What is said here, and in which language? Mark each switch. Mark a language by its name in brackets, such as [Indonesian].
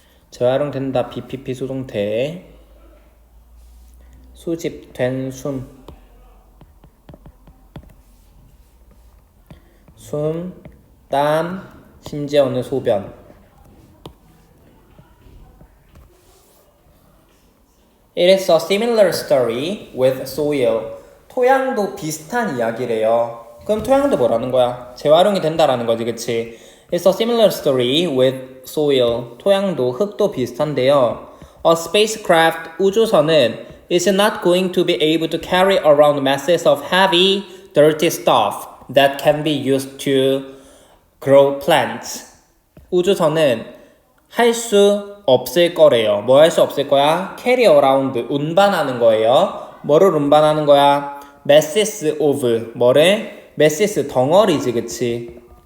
[Korean] 재활용된다 BPP 수동태 수집된 숨, 땀, 심지어는 소변. [English] It is a similar story with soil. [Korean] 토양도 비슷한 이야기래요. 그럼 토양도 뭐라는 거야? 재활용이 된다라는 거지, 그치? [English] It's a similar story with soil. [Korean] 토양도 흙도 비슷한데요. [English] A spacecraft [Korean] 우주선은 [English] is not going to be able to carry around masses of heavy, dirty stuff that can be used to grow plants. [Korean] 우주선은 할 수 없을 거래요. 뭐 할 수 없을 거야? [English] carry around, [Korean] 운반하는 거예요. 뭐를 운반하는 거야? [English] masses of, [Korean] 뭐를? masses, 덩어리지, 그치?